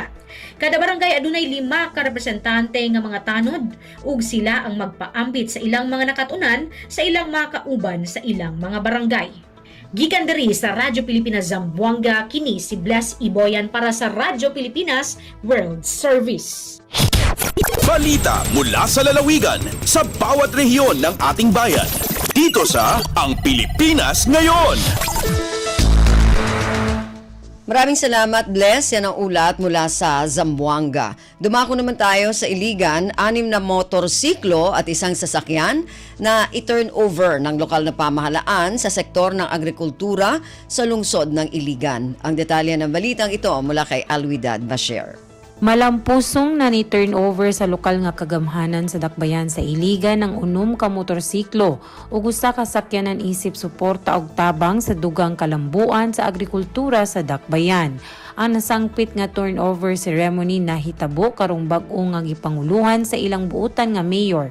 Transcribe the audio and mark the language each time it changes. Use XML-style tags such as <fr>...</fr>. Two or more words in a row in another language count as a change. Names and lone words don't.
<ceb>Kada barangay adunay 5 ka representante nga mga tanod ug sila ang magpaambit sa ilang mga nakatunan sa ilang mga kauban sa ilang mga barangay. Gikan diri sa Radyo Pilipinas Zamboanga, kini si Bless Iboyan para sa Radyo Pilipinas World Service.</ceb> <tl>Balita mula sa lalawigan sa bawat rehiyon ng ating bayan. Dito. dito sa Ang Pilipinas Ngayon. Maraming salamat, Teza. Yan ang ulat mula Cagayan de Oro. Dumako naman tayo sa Zamboanga. 2 araw na</tl> <en>skills enhancement training</en> <tl>para sa ikalawang batch ng mga barangay tanod sa Zamboanga City matagumpay na nagtapos. Ang detalye ng balitang ito mula kay Bless Iboyan. Balita mula sa lalawigan sa bawat rehiyon ng ating bayan. Dito sa Ang Pilipinas Ngayon. Maraming salamat, Bless. Yan ang ulat mula sa Zamboanga. Dumako naman tayo sa Iligan, 6 na motorsiklo at isang sasakyan na i-turn over ng lokal na pamahalaan sa sektor ng agrikultura sa lungsod ng Iligan. Ang detalye ng balitang ito mula kay Alwidad Basher.</tl> <ceb>Malampusong na ni-turnover sa lokal nga kagamhanan sa Dakbayan sa Iligan ng 6 ka motorsiklo ug usa ka sakyanan isip suporta og tabang sa dugang kalambuan sa agrikultura sa Dakbayan. Ang nasangpit nga</ceb> <en>turnover ceremony</en> <ceb>nahitabo karong bag-o nga gipanguluhan sa ilang buutan nga mayor.</ceb>